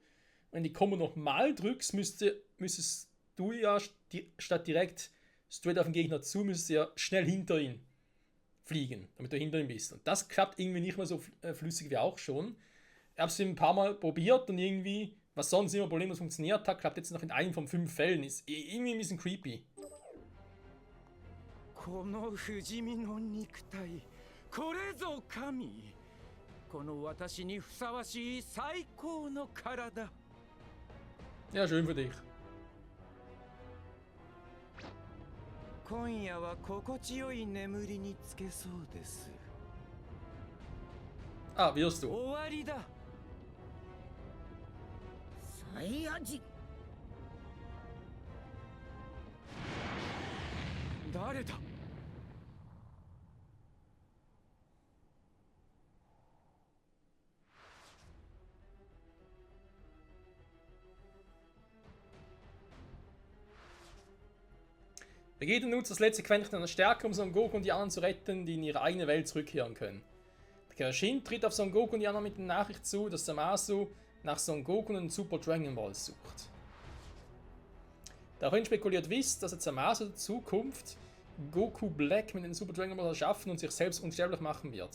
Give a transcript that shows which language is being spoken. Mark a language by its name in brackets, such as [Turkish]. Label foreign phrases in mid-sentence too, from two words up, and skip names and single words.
[German] Wenn die Kombo nochmal drückst, müsstest du ja statt direkt straight auf den Gegner zu, müsstest du ja schnell hinter ihn fliegen, damit du hinter ihm bist. Und das klappt irgendwie nicht mehr so flüssig wie auch schon. Ich habe es ein paar Mal probiert und irgendwie, was sonst immer problemlos funktioniert hat, klappt jetzt noch in einem von 5 Fällen. Ist irgendwie ein bisschen creepy. [Japanese] この不死身の肉体これぞ神この私にふさわしい最高の体 [German] Ja, schön für dich. [Japanese] 今夜は心地よい眠りにつけそうです [German] Ah, wirst du. [Japanese] 終わりだサイヤ人。誰だ [German] Vegeta nutzt das letzte Quäntchen seiner Stärke, um Son Goku und die anderen zu retten, die in ihre eigene Welt zurückkehren können. Der Kaioshin tritt auf Son Goku und die anderen mit der Nachricht zu, dass Zamasu nach Son Goku und den Super Dragon Ball sucht. Daraufhin spekuliert Whis, dass er Zamasu in Zukunft Goku Black mit den Super Dragon Ball erschaffen und sich selbst unsterblich machen wird.